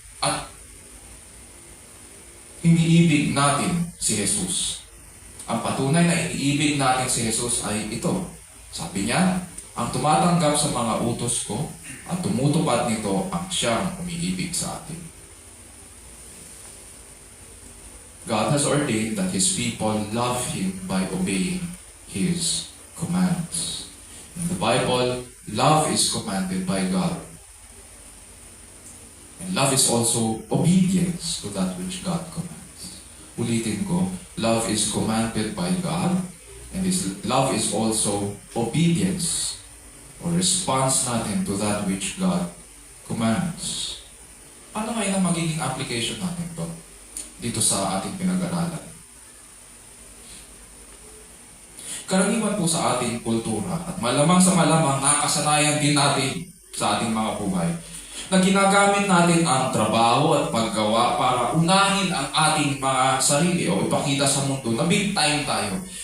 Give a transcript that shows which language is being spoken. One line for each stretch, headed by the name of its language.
Filipino: At iniibig natin si Jesus. Ang patunay na iniibig natin si Jesus ay ito. Sabi niya, ang tumatanggap sa mga utos ko at tumutupad nito ang siyang umiibig sa atin.
English: God has ordained that His people love Him by obeying His commands. In the Bible, love is commanded by God. And love is also obedience to that which God commands.
Filipino: Ulitin ko,
English: love is commanded by God, and love is also obedience or response
Filipino: natin
English: to that which God commands.
Filipino: Ano ngayon ang magiging application natin to dito sa ating pinag-aralan? Karaniwan po sa ating kultura at malamang sa malamang nakasanayan din natin sa ating mga buhay na ginagamit natin ang trabaho at paggawa para unahin ang ating mga sarili o ipakita sa mundo na big time tayo.